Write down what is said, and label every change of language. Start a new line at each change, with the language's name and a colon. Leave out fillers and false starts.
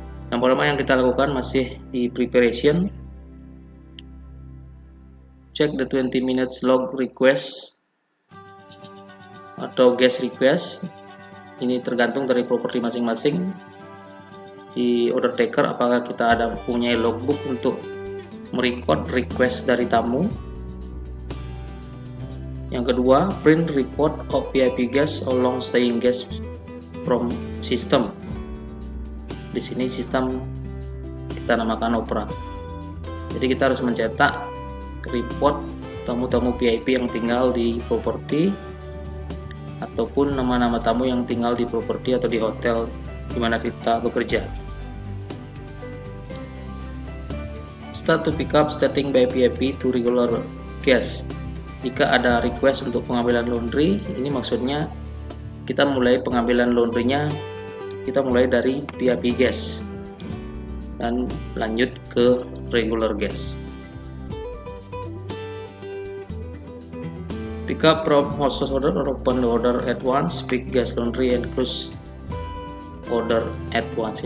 Indonesian: Yang pertama yang kita lakukan masih di
English: preparation, check the 20 minutes log request atau guest request.
Indonesian: Ini tergantung dari properti masing-masing. Di order taker apakah kita ada punya logbook untuk merecord request dari tamu. Yang kedua,
English: print report of VIP guests or long staying guests from system.
Indonesian: Di sini sistem kita namakan Opera. Jadi kita harus mencetak report tamu-tamu VIP yang tinggal di properti ataupun nama-nama tamu yang tinggal di properti atau di hotel di mana kita bekerja.
English: Start to pick up starting by VIP to regular guests.
Indonesian: Jika ada request untuk pengambilan laundry, ini maksudnya kita mulai pengambilan laundrynya, kita mulai dari VIP guest dan lanjut ke regular guest.
English: Pick up from hostess order or open the order at once, pick guest laundry and close order at once.